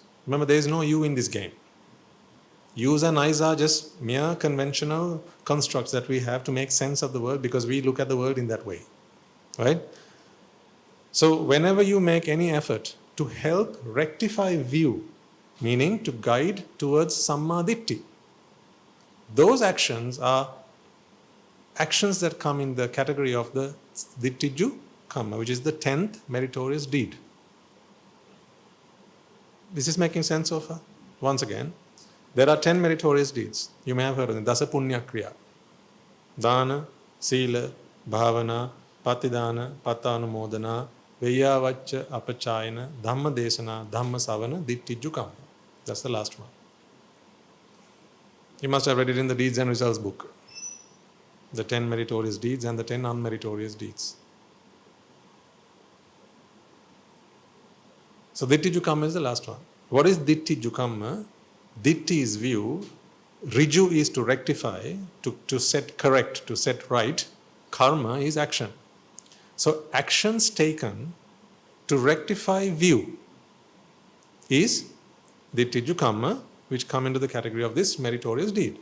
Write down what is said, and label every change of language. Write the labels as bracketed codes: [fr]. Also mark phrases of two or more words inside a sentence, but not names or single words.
[en] Remember, there is no you in this game. Yous and I's are just mere conventional constructs that we have to make sense of the world because we look at the world in that way. Right? So, whenever you make any effort to help rectify view, meaning to guide towards [pi] samma ditti, [en] those actions are actions that come in the category of the [pi] dittiju kamma, [en] which is the 10th meritorious deed. This is making sense so far? Once again, there are 10 meritorious deeds. You may have heard of them. [pi] Dasa punya kriya. Dana, sila, bhavana, patidana, pattanumodana, veyyavacca, apachayana, dhamma desana, dhamma savana, dittiju kamma. [en] That's the last one. You must have read it in the Deeds and Results book. The 10 meritorious deeds and the 10 unmeritorious deeds. So [pi] dittiju kamma [en] is the last one. What is [pi] dittiju kamma? [en] Ditti is view. Riju is to rectify, to set correct, to set right. Karma is action. So actions taken to rectify view is [pi] dittiju kamma, [en] which come into the category of this meritorious deed.